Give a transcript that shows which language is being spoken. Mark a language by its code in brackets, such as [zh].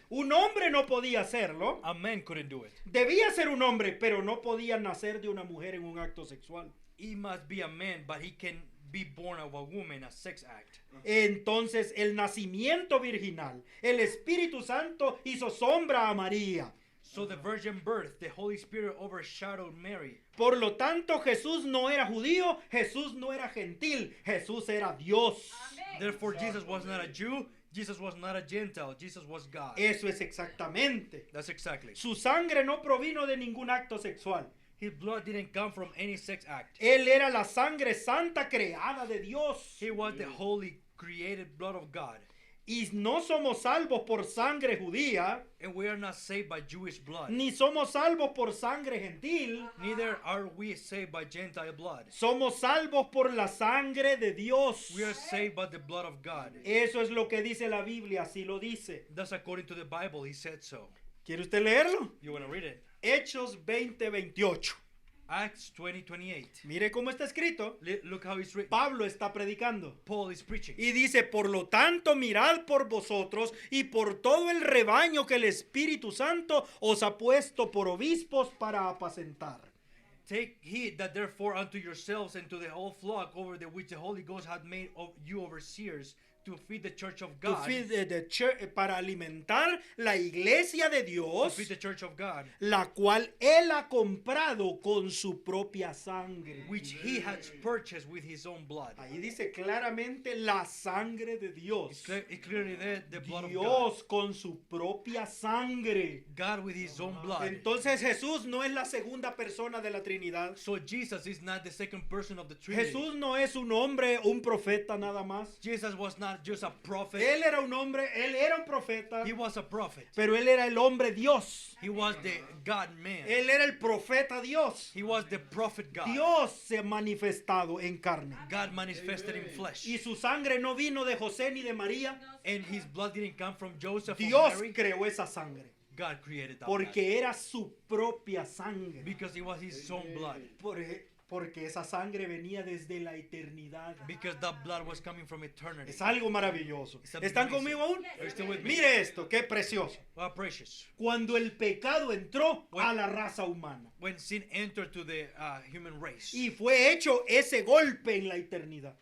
[es] Un hombre no podía hacerlo. [en] A man couldn't do it. [es] Debía ser un hombre, pero no podía nacer de una mujer en un acto sexual. [en] He must be a man, but he can be born of a woman, a sex act. [es] Entonces el nacimiento virginal, el Espíritu Santo hizo sombra a María. [en] So the virgin birth, the Holy Spirit overshadowed Mary. [es] Por lo tanto, Jesús no era judío, Jesús no era gentil, Jesús era Dios. [en] Therefore, Jesus was not a Jew, Jesus was not a Gentile, Jesus was God. [es] Eso es exactamente. [en] That's exactly. [es] Su sangre no provino de ningún acto sexual. [en] His blood didn't come from any sex act. [es] Él era la sangre santa creada de Dios. [en] He was the holy, created blood of God. [es] Y no somos salvos por sangre judía, [en] And we are not saved by Jewish blood. [es] ni somos salvos por sangre gentil. [en] Neither are we saved by Gentile blood. [es] Somos salvos por la sangre de Dios. [en] We are saved by the blood of God. [es] Eso es lo que dice la Biblia, así lo dice. [en] That's according to the Bible. He said so. [es] ¿Quiere usted leerlo? [en] You want to read it? [es] Hechos 20:28. [en] Acts 20:28. [es] Mire cómo está escrito. [en] Look how it's written. [es] Pablo está predicando. [en] Paul is preaching. [es] Y dice, por lo tanto, mirad por vosotros y por todo el rebaño que el Espíritu Santo os ha puesto por obispos para apacentar. [en] Take heed that therefore unto yourselves and to the whole flock over the which the Holy Ghost hath made of you overseers, to feed the church of To God. feed the church, [es] para alimentar la iglesia de [en] To [es] Dios, [en] feed the church of God, [es] la cual Él ha comprado con su propia sangre. [en] which he has purchased with his own blood. [es] Ahí dice claramente la sangre de Dios. [en] It's clearly there, the blood of God. [es] Dios con su propia sangre. [en] God with his own blood. [es] Entonces Jesús no es la segunda persona de la Trinidad. [en] So Jesus is not the second person of the Trinity. [es] Jesús no es un hombre, un profeta nada más. [en] Jesus was not just a prophet. [es] Él era un hombre, él era un profeta, [en] He was a prophet. [es] pero él era el hombre Dios. [en] He was the God man. [es] Él era el profeta Dios. [en] He was the prophet God. [es] Dios se ha manifestado en carne. [en] God manifested in flesh. [es] Y su sangre no vino de José ni de María. [en] And his blood didn't come from Joseph or [es] Dios [en] Mary. [es] creó esa sangre. [en] God created that blood. [es] Porque era su propia sangre. [en] Because it was his own blood. [es] Porque esa sangre venía desde la eternidad. [en] Because that blood was coming from eternity. [es] Es algo maravilloso. [en] It's [es] ¿Están conmigo aún? [en] Are you still with me? [es] Mire esto, qué precioso. [en] Wow, precious. [es] Cuando el pecado entró [en] When- [es] a la raza humana [en] When sin entered to the human race. [es] y fue hecho ese golpe en la eternidad.